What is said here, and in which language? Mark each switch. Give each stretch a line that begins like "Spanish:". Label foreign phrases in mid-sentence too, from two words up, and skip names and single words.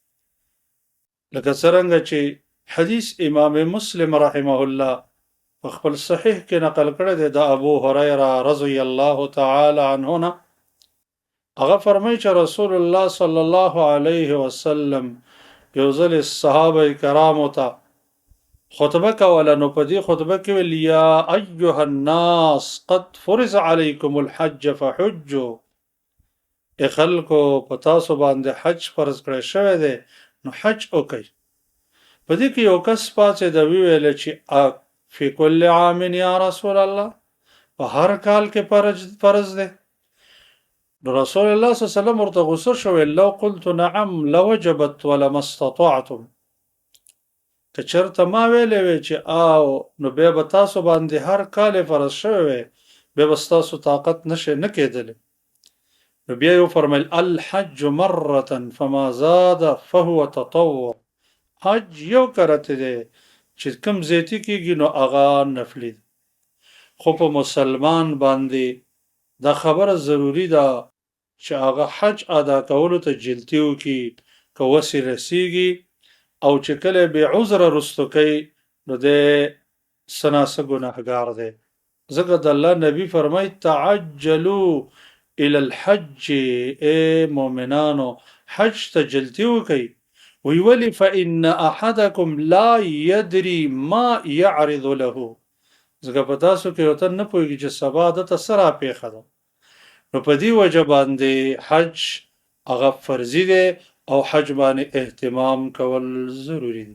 Pashto: لکه څرنګه چې حدیث امام مسلم
Arabic: رحمه الله
Pashto: په خپل صحیح کې نقل کړی دی د ابو هريره
Arabic: رضی الله تعالی عنه
Pashto: نه، هغه فرمایي چې رسول الله
Arabic: صلی الله علیه وسلم
Pashto: یو ځل صحابه کرامو ته خطبه کوله، نو په دې خطبه کې ویل
Arabic: یا ایها الناس قد فرض علیکم الحج فحجوا،
Pashto: ای خلکو په تاسو باندې حج فرض کړی شوی دی نو حج وکړئ. په دې کې یو کس پاتې د ویل چې
Arabic: فی کل عام یا رسول الله،
Pashto: په هر کال کې فرض دی. نو رسول الله
Arabic: صلی الله علیه وسلم
Pashto: ورته غصه شو،
Arabic: لو قلت نعم لوجبت ولما استطعتم،
Pashto: که چرته ما ویلې وی چې او نو بیا به تاسو باندې هر کال فرض شوی وی، بیا به ستاسو طاقت نشه نه کېدلی. نو بیا یو فرمایل
Arabic: الحج مره فما زاد فهو تطوع،
Pashto: حج یو کرت دی چې کم زیاتی کېږي نو هغه نفلی دی. خو په مسلمان باندې دا خبره ضروری ده چې هغه حج ادا کولو ته جلتی وکړي که وسې رسیږي، او چې کله بې عذره رستو کوي نو د سناسه ګناهګار دی. ځکه د الله نبی فرمایي
Arabic: تعجلوا الى الحج،
Pashto: ای مؤمنانو حج ته جلتی وکړئ. وی ولی
Arabic: فإن احدکم لا یدری ما یعرض له،
Pashto: ځکه په تاسو کې یو تن نه پوهېږي چې سبا دته څه راپېښه ده. نو په دې وجه باندې حج هغه فرضي دی او حج باندې اهتمام کول ضروری دی.